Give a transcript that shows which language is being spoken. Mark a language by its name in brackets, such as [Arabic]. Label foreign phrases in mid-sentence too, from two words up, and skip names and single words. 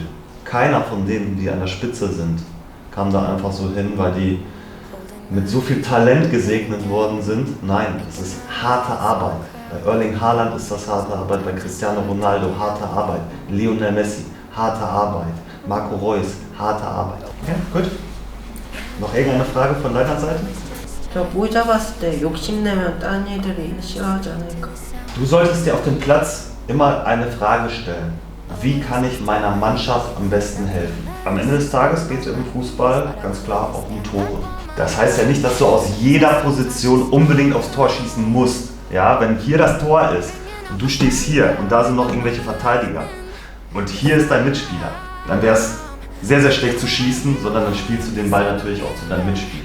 [German] Keiner von denen, die an der Spitze sind, kam da einfach so hin, weil die mit so viel Talent gesegnet worden sind. Nein, das ist harte Arbeit. Bei Erling Haaland ist das harte Arbeit, bei Cristiano Ronaldo harte Arbeit, Lionel Messi harte Arbeit, Marco Reus harte Arbeit. Ja, gut. Noch irgendeine Frage von deiner Seite? [Korean] 저 볼 잡았을 때 욕심내면 딴 애들이 싫어하지 않을까? [German] Du solltest dir auf dem Platz immer eine Frage stellen. Wie kann ich meiner Mannschaft am besten helfen? Am Ende des Tages geht es im Fußball ganz klar auch um Tore. Das heißt ja nicht, dass du aus jeder Position unbedingt aufs Tor schießen musst. Ja, wenn hier das Tor ist und du stehst hier und da sind noch irgendwelche Verteidiger und hier ist dein Mitspieler, dann wäre es sehr, sehr schlecht zu schießen, sondern dann spielst du den Ball natürlich auch zu deinem Mitspieler.